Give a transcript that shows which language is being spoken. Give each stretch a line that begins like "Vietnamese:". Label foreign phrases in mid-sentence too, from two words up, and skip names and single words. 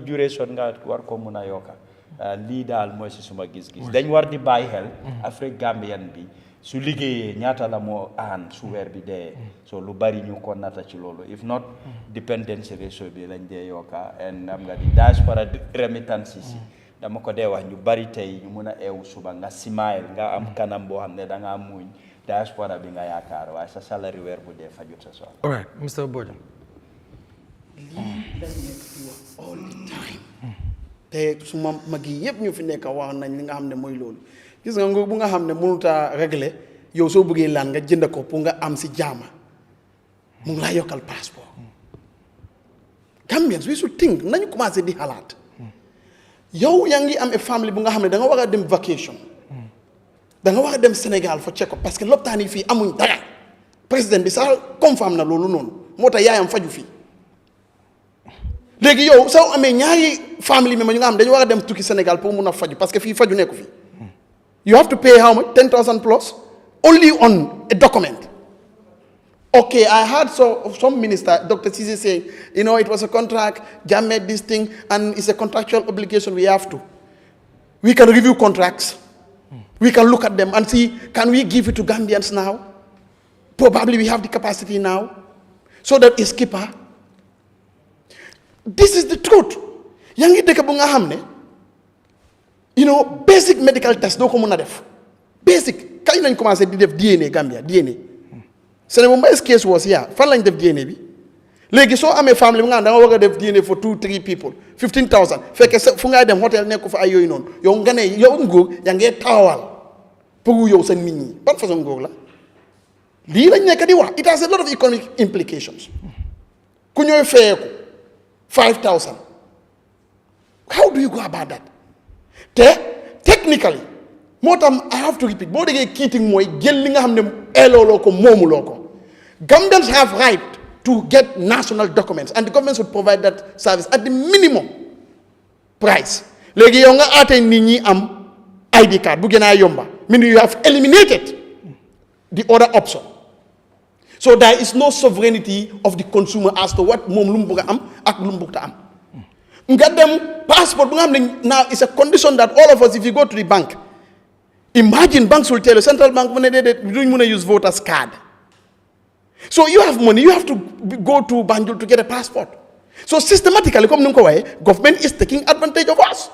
Wolof: duration nga war ko mun a yokka lii daal mooy si suma gis-gis dañ war di bàyyi xel Afrique Gambian bi su liggéeyee ñaata la moo aan su weer bi dee so lu bari ñu ko nata ci loolu
English: if not dependency ratio
Wolof: bi lañ dee yokka and am nga di
English: diaspora remittance
Wolof: si dama ko dee wax ñu bari tey ñu mun a eewu suba nga smile nga am kanam boo xam ne da ngaa muñ diaspora bi nga yaakaar waaye sa salary weer bu dee fajut sa soxla.
English: all right Mr. Bojang.
Wolof: lii lañ nekk di wax
English: all the time.
Wolof: te suma mag yi yëpp ñu fi nekk wax nañ li nga xam ne mooy loolu gis nga nguur bu nga xam ne mënut a régler yow soo bëggee laan nga jënd ko pour nga am si jaama mu ngi laa yokkal passeport.
English: Gambians we should think
Wolof: nañu commencé di xalaat. yow yaa ngi am famille bu nga xam ne da nga war a dem vacation da nga war a dem Sénégal fa check ko
French: parce que
Wolof: lopitaan yi fii amuñ dara président bi sax confirme na loolu noonu moo tax yaayam faju fii léegi yow soo amee ñaari famille mi ma ñu nga xam dañu war a dem tukki Sénégal pour mun a faju
French: parce que
Wolof: fii faju nekku fii
English: you have to pay how much 10,000 plus only on a document. Okay, I heard some minister, Dr. Cisse, saying, you know, it was a contract, Jammeh this thing, and it's a contractual obligation we have to. We can review contracts. We can look at them and see, can we give it to Gambians now? Probably we have the capacity now. So that is keeper. This is the truth.
Wolof: Yangi deka bu nga xamne,
English: you know, basic medical test
Wolof: do ko mëna def. Basic. Kañ lañ commencé di def DNA Gambia, DNA.
English: Senegal Mbaye's case was here.
Wolof: Fan lañ def DNA bi léegi soo amee famille bi nga xam da nga war a def DNA
English: for 2-3 people
Wolof: 15,000 fekkee sa fu ngay dem hôtel nekku fa ay yooyu noonu yow nga ne yow nguur yaa ngee taawal pour yow sa nit ñi ban façon nguur la lii lañ nekk di wax
English: it has a lot of economic implications
Wolof: ku ñooy feyeeku 5,000
English: how do you go about that
Wolof: te technically moo tax
English: I have to repeat
Wolof: boo déggee kiiting mooy jël li nga xam ne eelooloo ko moomuloo ko
English: Gambians have right to get national documents and the government should provide that service at the minimum price
Wolof: léegi yow nga aatee nit ñi am ID card bu gën a yomba
English: meaning you have eliminated the other option so there is no sovereignty of the consumer as to what
Wolof: moom lu mu bëgg a am ak lu mu bëgg a am nga dem
English: passport bu nga xam ne now is a condition that all of us if you go to the bank imagine banks will tell you central bank when they don't use voters card. So you have money, you have to go to Banjul to get a passport. So systematically, government is taking advantage of us.